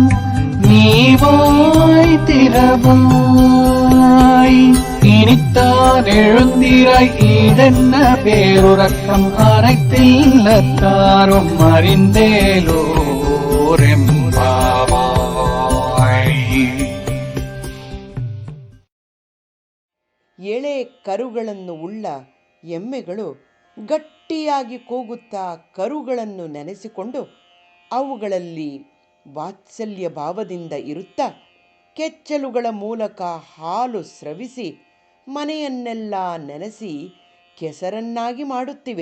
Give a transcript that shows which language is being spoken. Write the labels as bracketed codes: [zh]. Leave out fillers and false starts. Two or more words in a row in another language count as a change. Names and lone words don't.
[ta] நீவாய் திறவாய் இனித்தான் எழுந்திராய் ஈடென்ன பேருறக்கம் அனைத்தில்லத்தாரும் அறிந்தேலோரெம்பாவாய். [kn] ಎಳೆ ಕರುಗಳನ್ನು ಉಳ್ಳ ಎಮ್ಮೆಗಳು ಗಟ್ಟಿಯಾಗಿ ಕೂಗುತ್ತಾ ಕರುಗಳನ್ನು ನೆನೆಸಿಕೊಂಡು ಅವುಗಳಲ್ಲಿ ವಾತ್ಸಲ್ಯ ಭಾವದಿಂದ ಇರುತ್ತಾ ಕೆಚ್ಚಲುಗಳ ಮೂಲಕ ಹಾಲು ಸ್ರವಿಸಿ ಮನೆಯನ್ನೆಲ್ಲ ನೆನೆಸಿ ಕೆಸರನ್ನಾಗಿ ಮಾಡುತ್ತಿವೆ.